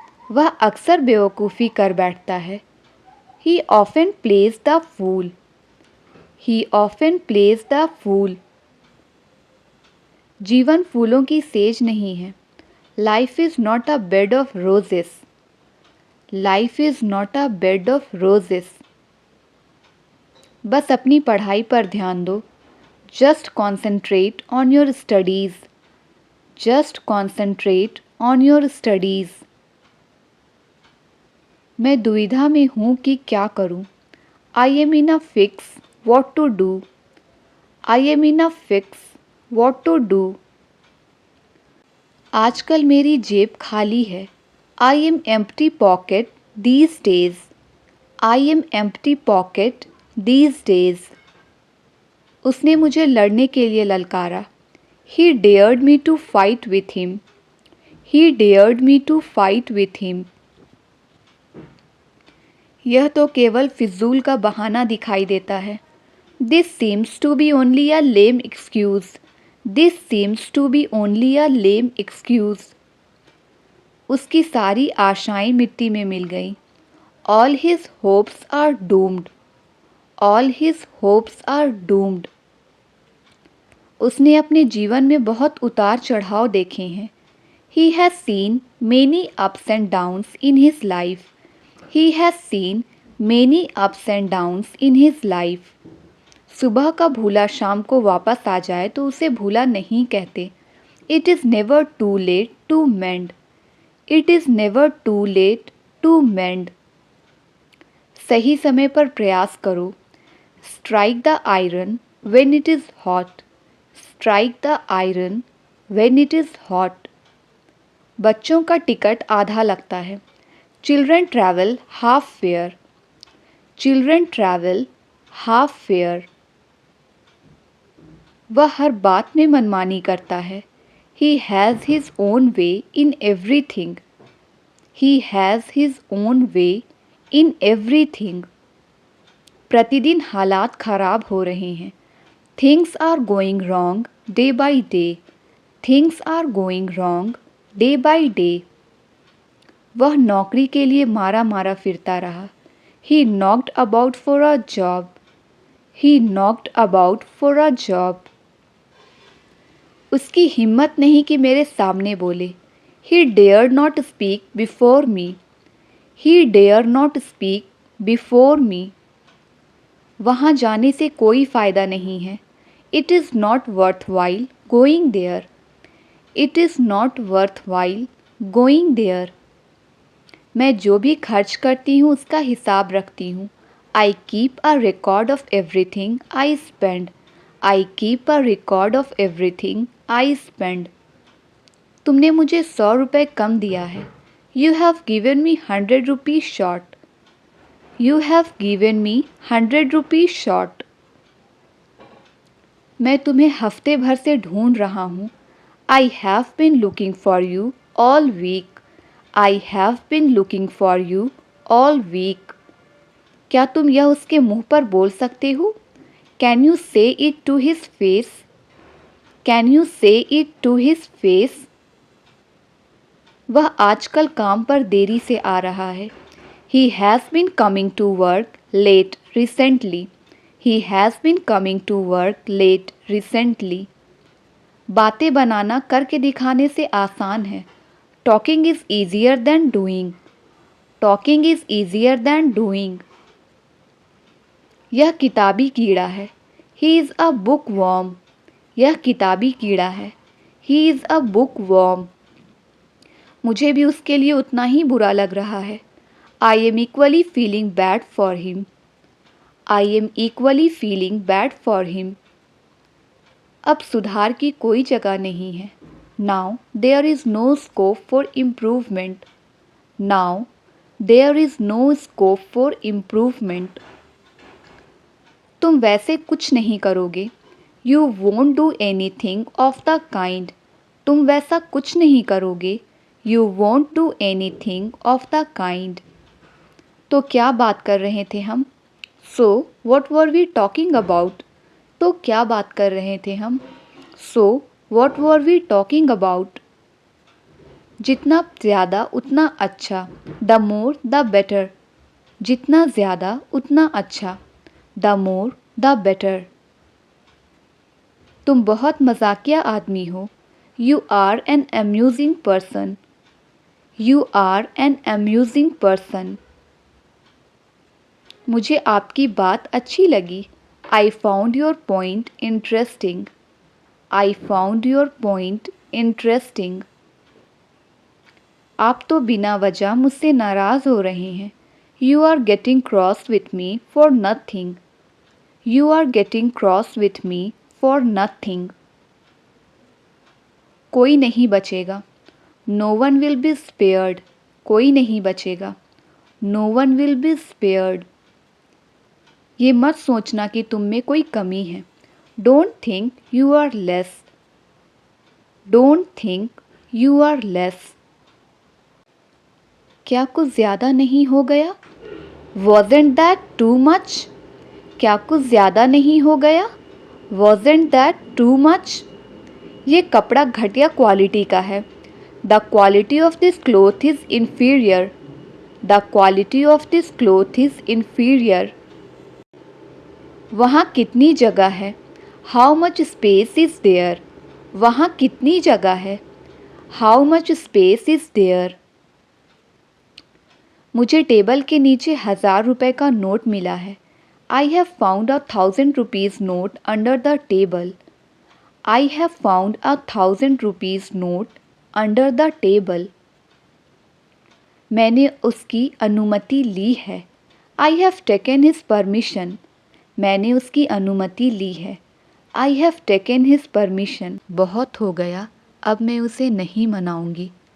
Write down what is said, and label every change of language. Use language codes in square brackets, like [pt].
[hi] वह अक्सर बेवकूफ़ी कर बैठता है. [en] He often plays the fool. He often plays the fool. [hi] जीवन फूलों की सेज नहीं है. [en] Life is not a bed of roses. Life is not a bed of roses. [hi] बस अपनी पढ़ाई पर ध्यान दो. [en] Just concentrate on your studies. Just concentrate on your studies. [hi] मैं दुविधा में हूँ कि क्या करूँ. [en] I am in a fix what to do. I am in a fix what to do. [hi] आजकल मेरी जेब खाली है. [en] I am empty pocket these days. I am empty pocket these days. [hi] उसने मुझे लड़ने के लिए ललकारा. [en] He dared me to fight with him. He dared me to fight with him. [hi] यह तो केवल फिजूल का बहाना दिखाई देता है. [en] This seems to be only a lame excuse. This seems to be only a lame excuse. [hi] उसकी सारी आशाएं मिट्टी में मिल गईं. [en] All his hopes are doomed. All his hopes are doomed. [hi] उसने अपने जीवन में बहुत उतार चढ़ाव देखे हैं. [en] He has seen many ups and downs in his life. He has seen many ups and downs in his life. [hi] सुबह का भूला शाम को वापस आ जाए तो उसे भूला नहीं कहते. [en] It is never too late to mend. It is never too late to mend. [hi] सही समय पर प्रयास करो. [en] Strike the iron when it is hot. Strike the iron when it is hot. [hi] बच्चों का टिकट आधा लगता है। [en] Children travel half fare. Children travel half fare. [hi] वह हर बात में मनमानी करता है। [en] He has his own way in everything. He has his own way in everything. [hi] प्रतिदिन हालात खराब हो रहे हैं। [en] Things are going wrong day by day. Things are going wrong day by day. [hi] वह नौकरी के लिए मारा मारा फिरता रहा। [en] He knocked about for a job. He knocked about for a job. [hi] उसकी हिम्मत नहीं कि मेरे सामने बोले। [en] He dared not speak before me. He dared not speak before me. [hi] वहाँ जाने से कोई फ़ायदा नहीं है। [en] It is not worthwhile going there. It is not worthwhile going there. [hi] मैं जो भी खर्च करती हूँ उसका हिसाब रखती हूँ। [en] I keep a record of everything I spend. I keep a record of everything I spend. [hi] तुमने मुझे 100 रुपये कम दिया है। [en] You have given me 100 rupees short. You have given me 100 rupees short. [hi] मैं तुम्हें हफ्ते भर से ढूंढ रहा हूँ। [en] I have been looking for you all week. I have been looking for you all week. [hi] क्या तुम यह उसके मुंह पर बोल सकते हो? [en] Can you say it to his face? Can you say it to his face? [hi] वह आजकल काम पर देरी से आ रहा है। [en] He has been coming to work late recently. He has been coming to work late recently. [hi] बातें बनाना करके दिखाने से आसान है। [en] Talking is easier than doing. Talking is easier than doing. [hi] यह किताबी कीड़ा है। [en] He is a bookworm. [hi] यह किताबी कीड़ा है। [en] He is a bookworm. [hi] मुझे भी उसके लिए उतना ही बुरा लग रहा है। [en] I am equally feeling bad for him. I am equally feeling bad for him. [hi] अब सुधार की कोई जगह नहीं है। [en] Now there is no scope for improvement. Now there is no scope for improvement. [hi] तुम वैसे कुछ नहीं करोगे। [en] You won't do anything of the kind. [hi] तुम वैसा कुछ नहीं करोगे। [en] You won't do anything of the kind. [hi] तो क्या बात कर रहे थे हम? [en] So what were we talking about? [hi] तो क्या बात कर रहे थे हम? [en] So what were we talking about? [hi] जितना ज़्यादा उतना अच्छा। [en] The more the better. [hi] जितना ज़्यादा उतना अच्छा। [en] The more the better. [hi] तुम बहुत मजाकिया आदमी हो। [en] You are an amusing person. You are an amusing person. [hi] मुझे आपकी बात अच्छी लगी। [en] I found your point interesting. I found your point interesting. [hi] आप तो बिना वजह मुझसे नाराज़ हो रहे हैं। [en] You are getting cross with me for nothing. You are getting cross with me for nothing. [hi] कोई नहीं बचेगा। [en] No one will be spared. [hi] कोई नहीं बचेगा। [en] No one will be spared. [hi] ये मत सोचना कि तुम में कोई कमी है। [en] Don't think you are less. Don't think you are less. [hi] क्या कुछ ज़्यादा नहीं हो गया? [en] Wasn't that too much? [hi] क्या कुछ ज़्यादा नहीं हो गया? [en] Wasn't that too much? [hi] ये कपड़ा घटिया क्वालिटी का है। [en] The quality of this cloth is inferior. The quality of this cloth is inferior. [hi] वहाँ कितनी जगह है? [en] How much space is there? [hi] वहाँ कितनी जगह है? [en] How much space is there? [hi] मुझे टेबल के नीचे 1000 रुपये का नोट मिला है। [en] I have found 1,000 rupees note under the table. I have found 1,000 rupees note under the table. [hi] मैंने उसकी अनुमति ली है। [en] I have taken his permission. [hi] मैंने उसकी अनुमति ली है। [en] I have taken his permission. [hi] बहुत हो गया, अब मैं उसे नहीं मनाऊंगी।